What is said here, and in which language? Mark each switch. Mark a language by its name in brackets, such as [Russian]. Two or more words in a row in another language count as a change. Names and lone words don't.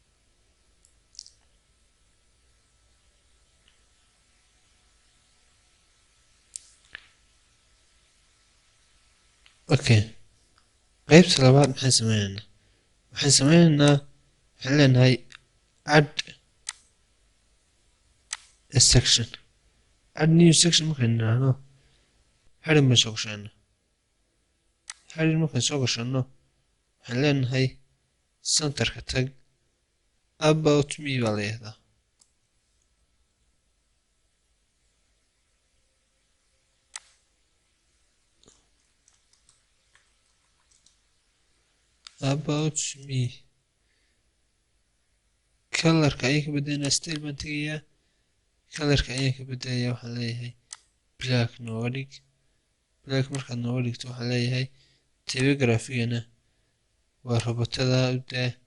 [Somali] okay qaybta labaad maxaan sameynaynaa waxaan leenahay add [English] a section add new section [Somali] markaan nidhaahno heading baan soo gashanaa heading markaan soo gashano waxaan leenahay centerka tag [English] about me [Somali] baa la yihahdaa [English] about me [Somali] colorka ayaan ka bedelaynaa style baan tegayaa colorka ayaan ka bedelayaa waxaan leeyahay black nooga dhig black markaad nooga dhigto waxaan leeyahay typographigana waa robotada u daa